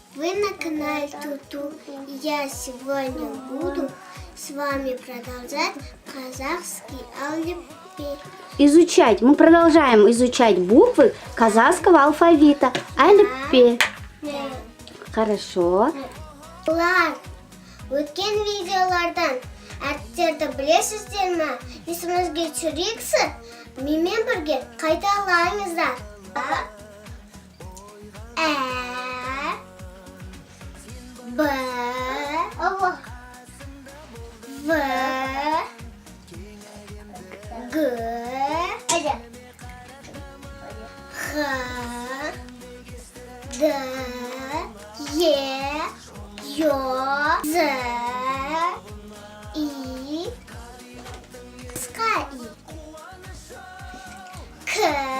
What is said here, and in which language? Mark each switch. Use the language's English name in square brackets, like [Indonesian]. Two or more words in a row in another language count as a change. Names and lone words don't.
[Russian] Вы на канале Туту, и я сегодня буду с вами продолжать казахский алфавит. Изучать. Мы продолжаем изучать буквы казахского алфавита. [Kazakh] Әліппе. Хорошо. Ular, өткен видеолардан әріптерді білесіздер ме? Есімізге түсірейікші, менімен бірге қайталаңыздар. Ә, Б, В, Г, Х, Д, Е, Ё, З, И, Ска, И, К,